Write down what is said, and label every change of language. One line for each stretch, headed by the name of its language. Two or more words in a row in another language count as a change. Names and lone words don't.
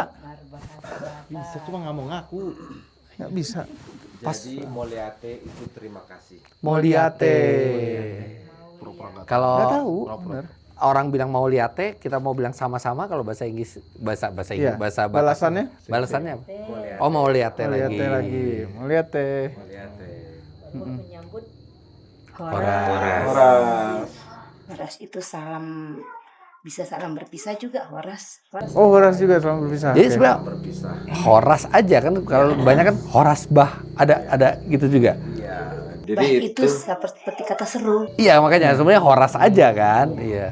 Indonesian: Bisa, cuma nggak mau ngaku. Nggak bisa. Jadi Moliate itu terima kasih. Moliate. Kalau Nggak tahu. Bener. orang bilang Moliate, kita mau bilang sama-sama. Kalau bahasa Inggris, bahasa Inggris, Iya. bahasa Batak. Balasannya? Balasannya apa? Moliate. Oh, Moliate Lihat lagi. lagi. Melihat teh. Moliate. Menyambut Horas. Horas itu salam, bisa salam berpisah juga Horas. Oh, Horas juga selalu berpisah. Jadi Oke. sebenarnya Berpisah. Horas aja kan, kalau banyak kan
Batak Toba: Horas Bah,
Indonesian: ada gitu juga. Iya. Bah Jadi itu seperti kata seru. Iya makanya sebenarnya Horas aja kan, iya.